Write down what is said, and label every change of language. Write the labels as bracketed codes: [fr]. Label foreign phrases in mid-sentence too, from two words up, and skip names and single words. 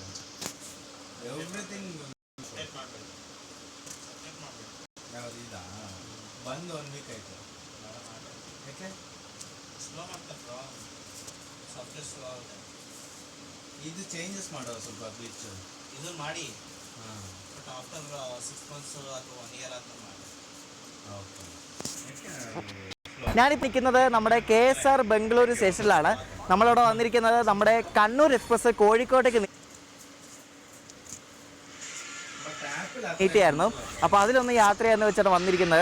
[kn] ಎವ್ರಿಥಿಂಗ್ ಯಾವುದು ಇಲ್ಲ ಬಂದು 1 ವೀಕ್ ಆಯಿತು. ಯಾಕೆ ಸ್ಲೋ ಮಾಡ್ತಾರೆ ಬ್ರೋ, ಸಾಫ್ಟ್ವೇರ್ ಸ್ಲೋ ಆಗುತ್ತೆ. ಇದು ಚೇಂಜಸ್ ಮಾಡೋ ಸ್ವಲ್ಪ ಗ್ಲಿಚ್ ಇದು ಮಾಡಿ. ಹಾಂ, [en] but after 6 months [kn] ಅಥವಾ 1 year ಆದ್ಮೇಲೆ ಮಾಡಿ. [ml] ഓക്കെ. ഞാനിപ്പോൾ നിൽക്കുന്നത് നമ്മുടെ KSR ബംഗളൂരു സ്റ്റേഷനിലാണ്. നമ്മളിവിടെ വന്നിരിക്കുന്നത് നമ്മുടെ കണ്ണൂർ എക്സ്പ്രസ് കോഴിക്കോട്ടേക്ക് നീട്ടിയായിരുന്നു. അപ്പോൾ അതിലൊന്ന് യാത്ര ചെയ്യാന്ന് വെച്ചാണ് വന്നിരിക്കുന്നത്.